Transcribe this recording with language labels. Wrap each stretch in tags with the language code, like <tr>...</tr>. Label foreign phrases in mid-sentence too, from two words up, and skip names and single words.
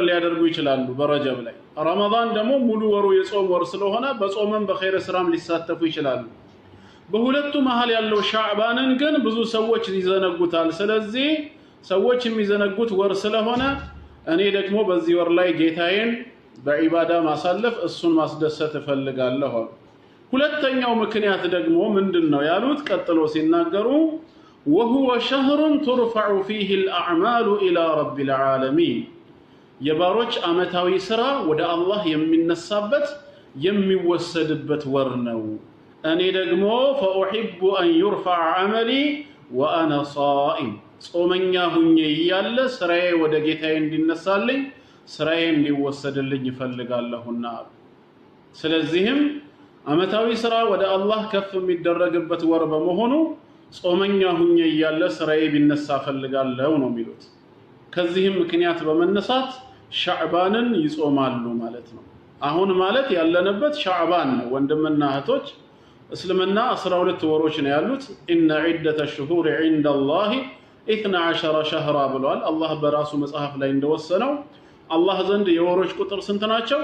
<am>ሊያደርጉ ይችላሉ በረጀብ ላይ። ረመዳን ደግሞ ሙሉ ወሩ የጾም ወር ስለሆነ በጾምም በኸይር ስራም ሊሳተፉ ይችላሉ። በሁለቱ መሃል ያለው ሻዕባንን ግን ብዙ ሰዎች ይዘነጉታል። ስለዚህ ሰዎች የሚዘነጉት ወር ስለሆነ እኔ ደግሞ በዚህ ወር ላይ ጌታዬን በዒባዳ ማሳለፍ እሱን ማስደሰት እፈልጋለሁ። ሁለተኛው ምክንያት ደግሞ ምንድነው ያሉት? ቀጥሎ ሲናገሩ</am> <ar>وهو شهر ترفع فيه الأعمال إلى رب العالمين،</ar> <am>የባሮች አመታዊ ስራ ወደ አላህ የሚነሳበት የሚወሰድበት ወር ነው። እኔ ደግሞ</am> <ar>فأحب أن يرفع عملي وأنا صائم፣</ar> <am>ጾመኛ ሁኜ እያለ ስራዬ ወደ ጌታዬ እንዲነሳልኝ ስራዬ እንዲወሰድልኝ ይፈልጋለሁና። ስለዚህም አመታዊ ስራ ወደ አላህ ከፍ የሚደረግበት ወር በመሆኑ ጾመኛ ሁኜ እያለ ስራዬ ቢነሳ ፈልጋለሁ ነው የሚሉት። ከዚህም ምክንያት በመነሳት ሻዕባንን ይጾማሉ ማለት ነው። አሁን ማለት ያለንበት ሻዕባን ነው ወንድምና እህቶች። እስልምና 12 ወሮች ነው ያሉት።</am> <ar>إن عدة الشهور عند الله 12 شهرا</ar> <am>ብሏል አላህ በራሱ መጽሐፍ ላይ እንደወሰነው። አላህ ዘንድ የወሮች ቁጥር ስንት ናቸው?</am>